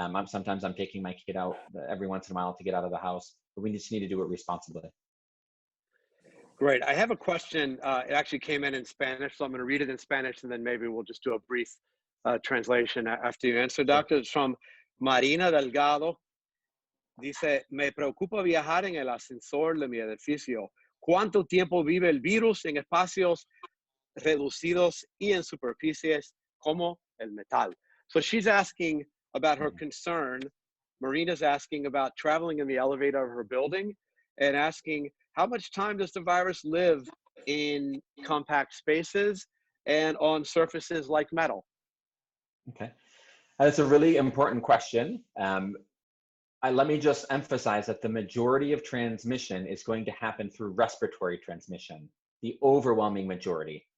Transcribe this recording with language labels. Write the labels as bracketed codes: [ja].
[en] Sometimes I'm taking my kid out every once in a while to get out of the house, but we just need to do it responsibly. Great. I have a question. It actually came in Spanish, so I'm going to read it in Spanish, and then maybe we'll just do a brief translation after you answer, Doctor. It's from Marina Delgado. [es] Dice, me preocupa viajar en el ascensor de mi edificio. ¿Cuánto tiempo vive el virus en espacios reducidos y en superficies como el metal? [en] So she's asking about her concern. Marina's asking about traveling in the elevator of her building and asking how much time does the virus live in compact spaces and on surfaces like metal? Okay, that's a really important question. Let me just emphasize that the majority of transmission is going to happen through respiratory transmission, the overwhelming majority.